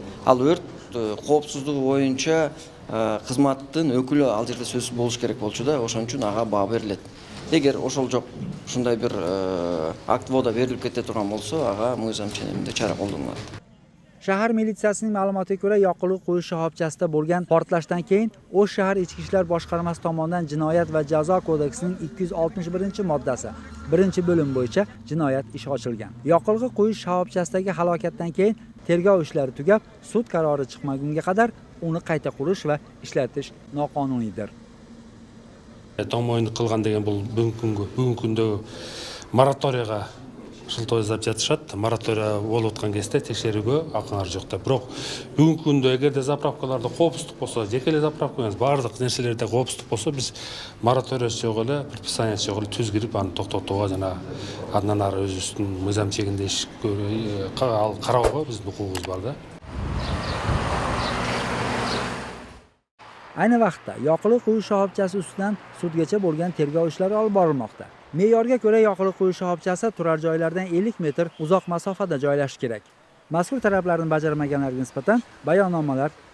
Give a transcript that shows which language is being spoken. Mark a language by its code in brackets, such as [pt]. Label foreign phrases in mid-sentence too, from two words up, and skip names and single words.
[ky] Ал өрт коопсуздугу боюнча кызматтын өкүлү ал жерде сөзсүз болуш керек болчу да, ошон үчүн ага баа берилет. Эгер ошол жок, ушундай бир акт вода берилип кете турган болсо, ага мыйзам ченеминде чара колдонулат. [uz] Shahar militsiyasining ma'lumotiga ko'ra, yoqilg'i quyish shoxobchasida bo'lgan portlashdan keyin O'sh shahar ichki ishlar boshqarmasi tomonidan jinoyat va jazo kodeksining 261-moddasi 1-bo'lim bo'yicha jinoyat ishi ochilgan. Yoqilg'i quyish shoxobchasidagi halokatdan keyin tergov ishlari tugab, sud qarori chiqmagunga qadar uni qayta qurish va ishlatish noqonuniydir. Tomoni qilgan degan bu bugungi kundagi moratoriyga [ky] шылтоо жасап жатышат. Моратория болуп аткан кезде текшерүүгө акыңар жок да. Бирок бүгүнкү күндө эгерде заправкаларда коопсуздук болсо, жеке эле заправка эмес, баардык нерселерде коопсуздук болсо, биз мораториясы жок эле, предписаниясы жок эле түзгүрүп аны токтотууга жана андан ары өзүбүздүн мыйзам чегинде иш кароого биздин укугубуз бар да. [uz] Ayni vaqtda yoqilg'i quyish shoxobchasi ustidan sudgacha bo'lgan tergov ishlari olib borilmoqda. Me'yorga ko'ra yoqilg'i quyish shoxobchasi turar joylardan 50 metr uzoq masofada joylashishi kerak. Mazkur talablarni bajarmaganlarga nisbatan bayonnomalar rasmiylashtirilmoqda.